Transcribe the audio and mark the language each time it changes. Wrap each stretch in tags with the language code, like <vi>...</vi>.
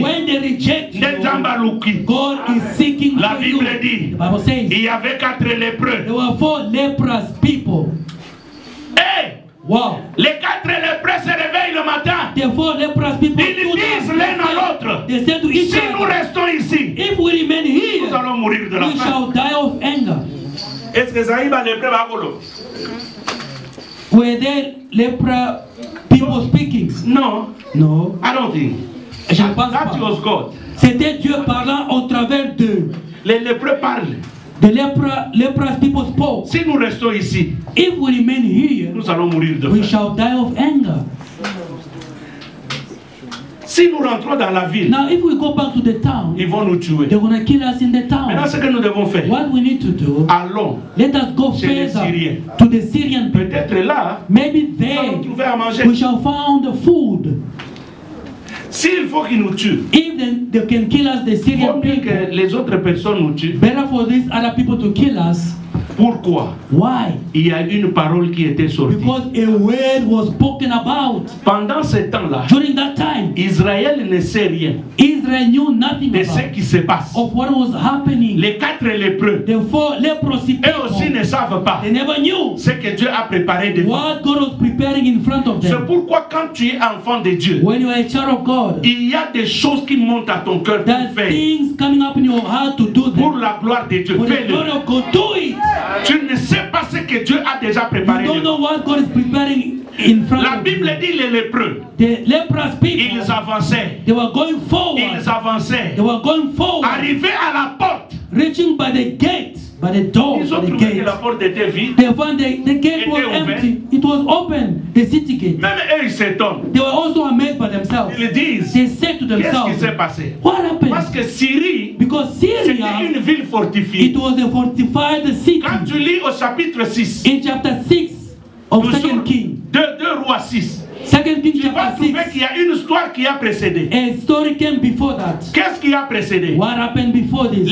<en>When they reject you, God is seeking for you. The Bible says there were 4 leprous people. Wow.</en> <fr>Les 4 lépreux se réveillent le matin.</fr> <en>The 4 leprous people</en> <fr>ils disent l'un à l'autre,</fr> <en>they said to each</en> <fr>si nous restons ici,</fr> <en>if we remain here,</en> <fr>nous allons mourir de la faim.</fr> <en>We shall die of anger.</en> <fr>Est-ce que ça y va lépreux bagolo?</fr> <en>Were there leper people speaking? No. No. I don't think.</en> <fr>Je ne pense</fr> <en>that</en> <fr>pas.</fr> <en>was God.</en> <fr>C'était Dieu parlant au travers d'eux. Les lépreux parlent.</fr> <en>The leprous people spoke.</en> <fr>Si nous restons ici,</fr> <en>if we remain here,</en> <fr>nous allons mourir de faim.</fr> <en>We shall die of anger.</en> <fr>Si nous rentrons dans la ville,</fr> <en>now if we go back to the town,</en> <fr>ils vont nous tuer.</fr> <en>They're going to kill us in the town.</en> <fr>Maintenant, ce que nous devons faire,</fr> <en>what we need to do,</en> <fr>allons</fr> <en>let us go further to the Syrian people.</en> <fr>Peut-être là,</fr> <en>maybe there we shall find the food.</en> <fr>S'il faut qu'ils nous tuent,</fr> <en>if they can kill us, the Syrian people,</en> <fr>que les autres personnes nous tuent.</fr> <en>Better for these other people to kill us.</en> <fr>Pourquoi?</fr> <en>Why?</en> <fr>Il y a une parole qui était sortie.</fr> <en>Because a word was spoken about.</en> <fr>Pendant ce temps-là,</fr> <en>during that time,</en> <fr>Israël ne sait rien.</fr> <en>Israel knew nothing</en> <fr>de ce qui se passe.</fr> <en>Of what was happening.</en> <fr>Les 4 lépreux,</fr> <en>the 4 leprosy people,</en> <fr>eux aussi ne savent pas.</fr> <en>They never knew</en> <fr>ce que Dieu a préparé devant.</fr> <en>What God was preparing in front of them.</en> <fr>C'est pourquoi quand tu es enfant de Dieu,</fr> <en>when you are a child of God,</en> <fr>il y a des choses qui montent à ton cœur pour faire.</fr> <en>Things coming up in your heart to do them.</en> <fr>Pour la gloire de Dieu, fais-le.</fr> <en>Do it.</en> <fr>Tu ne sais pas ce que Dieu a déjà préparé.</fr> <en>You don't know what God is preparing in front</en> <fr>La Bible</fr> <en>of</en> <fr>dit les lépreux.</fr> <en>The leprous people.</en> <fr>Ils avançaient.</fr> <en>They were going forward.</en> <fr>Ils avançaient.</fr> <en>They were going forward.</en> <fr>Arrivés à la porte.</fr> <en>Reaching by the gate. But the door,</en> <fr>ils ont</fr> <en>the</en> <fr>trouvé</fr> <en>gate,</en> <fr>que la porte était vide.</fr> <en>they found the gate was empty. It was open, the city gate.</en> <fr>Même eux, ils s'étonnent.</fr> <en>They were also amazed by themselves.</en> <fr>Ils disent,</fr> <en>They said to</en> <fr>qu'est-ce qui</fr> <en>themselves,</en> <fr>s'est passé?</fr> <en>what happened?</en> <fr>Parce que Syrie,</fr> <en>Because</en> <fr>c'était</fr> <en>Syria,</en> <fr>une ville fortifiée.</fr> <en>it was a fortified city.</en> <fr>Quand tu lis au chapitre 6,</fr> <en>In chapter 6 of 2 King,</en> <fr>2 Rois 6,</fr> <en>2 King</en> <fr>tu vas</fr> <en>chapter</en> <fr>trouver</fr> <en>6,</en> <fr>qu'il y a une histoire qui a précédé.</fr> <en>a story came before that.</en> <fr>Qu'est-ce qui a précédé?</fr> <en>What happened before this?</en>